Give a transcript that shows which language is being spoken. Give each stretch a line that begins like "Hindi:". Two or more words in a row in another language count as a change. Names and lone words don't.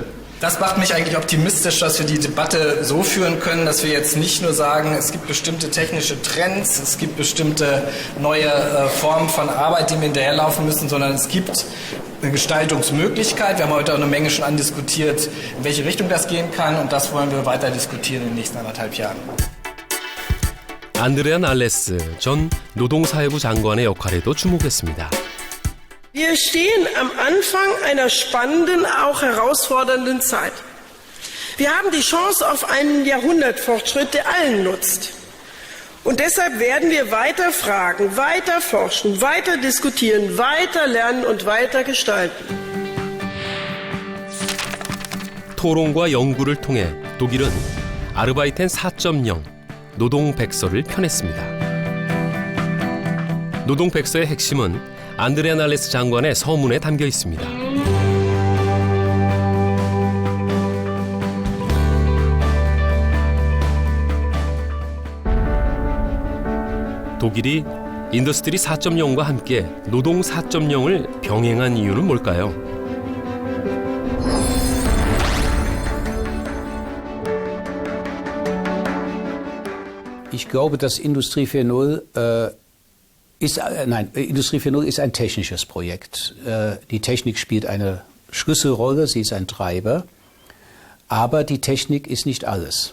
German: Das macht mich eigentlich optimistisch, dass wir die Debatte so führen können, dass wir jetzt nicht nur sagen, es gibt bestimmte technische Trends, es gibt bestimmte neue Formen von Arbeit, die wir hinterherlaufen müssen, sondern es gibt eine Gestaltungsmöglichkeit. Wir haben heute auch eine Menge schon andiskutiert, in welche Richtung das gehen kann, und das wollen wir weiter diskutieren in den nächsten 1,5 Jahren.
Korean: 안드레아 날레스 전 노동사회부 장관의 역할에도 주목했습니다.
German: Wir stehen am Anfang einer spannenden, auch herausfordernden Zeit. Wir haben die Chance auf einen Jahrhundertfortschritt, der allen nutzt. Und deshalb werden wir weiter fragen, weiter forschen, weiter diskutieren, weiter lernen und weiter gestalten.
Korean: 토론과 연구를 통해 독일은 아르바이텐 4.0 노동 백서를 펴냈습니다. 노동 백서의 핵심은 안드레아 날레스 장관의 서문에 담겨 있습니다. 독일이 인더스트리 4.0과 함께 노동 4.0을 병행한 이유는 뭘까요?
German: Ich glaube, dass Industrie 4.0 Industrie 4.0 ist ein technisches Projekt. Die Technik spielt eine Schlüsselrolle, sie ist ein Treiber, aber die Technik ist nicht alles.